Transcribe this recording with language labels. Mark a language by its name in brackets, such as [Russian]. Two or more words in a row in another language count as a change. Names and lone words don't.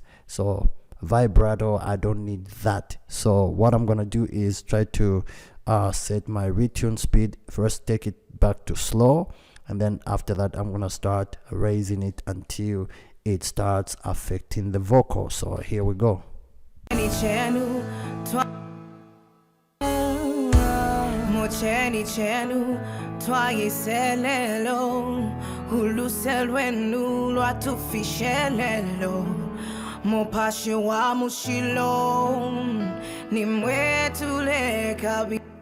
[English] So vibrato, I don't need that. So what I'm gonna do is try to set my retune speed first, take it back to slow, and then after that I'm gonna start raising it until it starts affecting the vocal. So here we go. [Bemba] Cheni chenu twayiselelo uluselwenu lwatufishelelo mupashi wa mushilo nimwetule kabila